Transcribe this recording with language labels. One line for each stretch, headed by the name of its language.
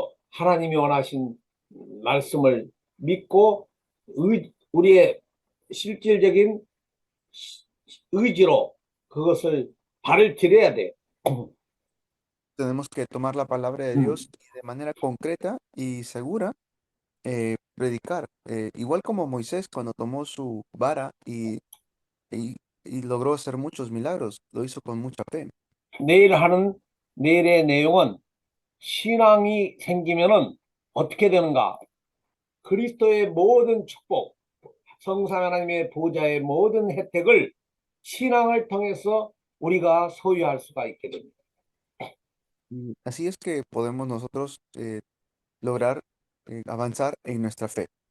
Korean: 하나님이 원하신 말씀을 믿고 우리의 실질적인 의지로 그것을 발을 들여야 돼.
Spanish: Tenemos que tomar la palabra de Dios y de manera concreta y segura predicar. Igual como Moisés cuando tomó su vara y logró hacer muchos milagros, lo hizo con mucha fe.
Korean: 내일의 내용은 신앙이 생기면은 어떻게 되는가? 그리스도의 모든 축복, 성삼 하나님의 보좌의 모든 혜택을 신앙을 통해서 우리가 소유할 수가 있게 됩니다.
Spanish: Y así es que podemos nosotros lograr avanzar en nuestra fe.